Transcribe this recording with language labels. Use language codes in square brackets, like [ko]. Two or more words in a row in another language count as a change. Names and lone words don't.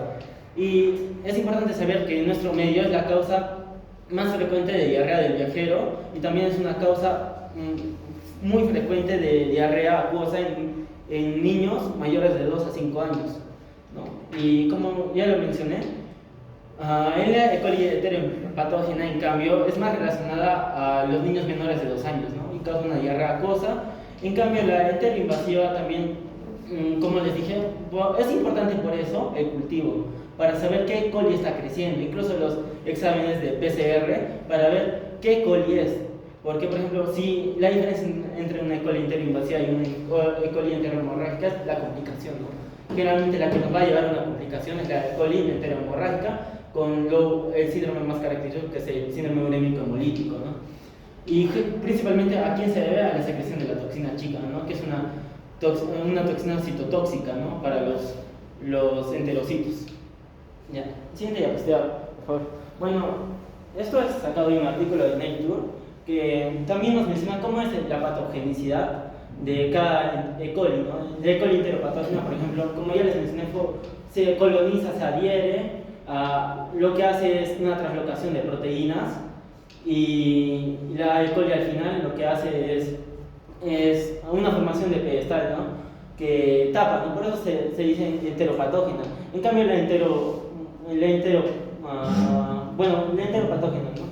[es] Y es importante saber que en nuestro medio es la causa más frecuente de diarrea del viajero y también es una causa muy frecuente de diarrea acuosa en niños mayores de 2 a 5 años, ¿no? Y como ya lo mencioné, en la E. coli enteropatógena, en cambio, es más relacionada a los niños menores de 2 años, ¿no? Y causa una diarrea acuosa. En cambio, la enteroinvasiva también, como les dije, es importante por eso el cultivo, para saber qué E. coli está creciendo, incluso los exámenes de PCR, para ver qué E. coli es. Porque, por ejemplo, si la diferencia entre una E. coli enteroinvasiva y una E. coli enterohemorrágica es la complicación, ¿no? Generalmente la que nos va a llevar a una complicación es la E. coli enterohemorrágica, con el síndrome más característico, que es el síndrome urémico hemolítico, ¿no? Y principalmente a quién se debe a la secreción de la toxina chica, ¿no? Que es una toxina citotóxica, ¿no? Para los enterocitos. Ya. Siguiente diapositiva, por favor. Bueno, esto es sacado de un artículo de Nature que también nos menciona cómo es la patogenicidad de cada E. coli, ¿no? De E. coli enteropatógena, por ejemplo, como ya les mencioné, se coloniza, se adhiere, lo que hace es una translocación de proteínas, y la E. coli al final lo que hace es una formación de pedestal, ¿no? Que tapa, ¿no? Por eso se dice enteropatógena. En cambio la enteropatógena, ¿no?